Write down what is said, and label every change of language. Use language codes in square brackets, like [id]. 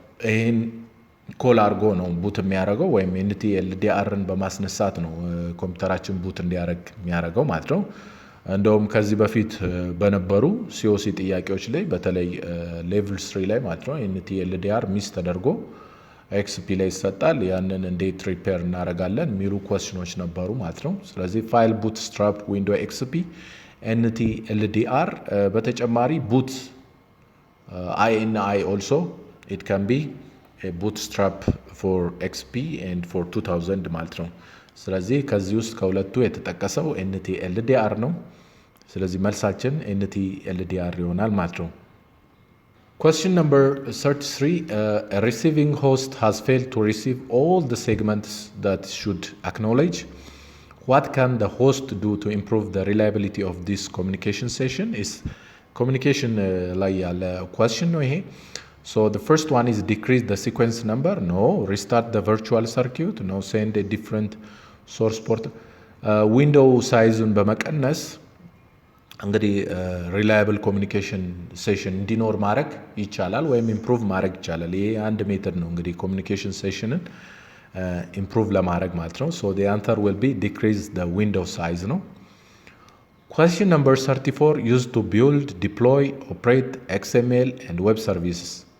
[am] ይሄን ኮል አድርጎ ነው ቡት የሚያደርገው ወይም NTLDRን በማስነሳት ነው ኮምፒውተራችን ቡት እንዲያደርግ የሚያደርገው ማለት ነው። እንደውም ከዚህ በፊት በነበሩ ሲኦሲ ጥያቄዎች ላይ በተለይ ሌቭል 3 ላይ ማለት ነው NTLDR ሚስ ተደርጎ ኤክስፒ ላይ ይሰጣል። ያንን እንዴት ሪፔር እናደርጋለን የሚሉ ኳስችኖች ነበሩ ማለት ነው። ስለዚህ ፋይል [en] bootstrap window xp NTLDR በተጨማሪ boot INI also it can be a bootstrap for XP and for 2000 [am] ማለት ነው። ስለዚህ ከዚህ ውስጥ ከሁለቱ የተጠቀሰው NTLDR ነው። ስለዚህ መልሳችን NTLDR ይሆናል ማለት ነው። [en] Question number 33 a receiving host has failed to receive all the segments that should acknowledge. What can the host do to improve the reliability of this communication session? Is communication [am] ላይ ያለ [en] question [am] ነው ይሄ። [en] So the first one is decrease the sequence number. No. Restart the virtual circuit. No. Send a different source port. [am] Window size-ን በመቀነስ እንግዲህ ሪላያብል ኮሚኒኬሽን ሴሽን እንዲኖር ማድረግ ይቻላል ወይም ኢምፕሩቭ ማድረግ ይቻላል። ይሄ አንድ ሜተድ ነው እንግዲህ ኮሚኒኬሽን ሴሽንን ኢምፕሩቭ ለማድረግ ማለት ነው። ሶ [en] the answer will be decrease the window size [am] ነው። [en] Question number 34 used to build, deploy, operate XML and web services